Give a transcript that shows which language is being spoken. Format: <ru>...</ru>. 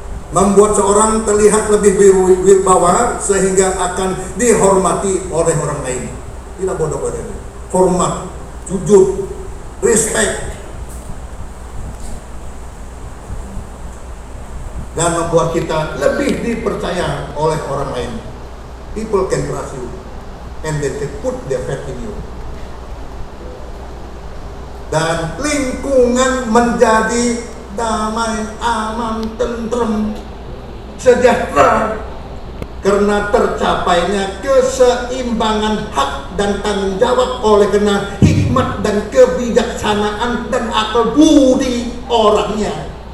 <id>Membuat seorang terlihat lebih berwibawa sehingga akan dihormati oleh orang lain. Tidak bodoh-bodoh. Hormat, jujur, respect, dan membuat kita lebih dipercaya oleh orang lain.</id> <en>People can trust you and they can put their faith in you.</en> <id>Dan lingkungan menjadi damai, aman, tentrem, sejahtera karena tercapainya keseimbangan hak dan tanggung jawab oleh karena hikmat dan kebijaksanaan dan akal budi orangnya,</id>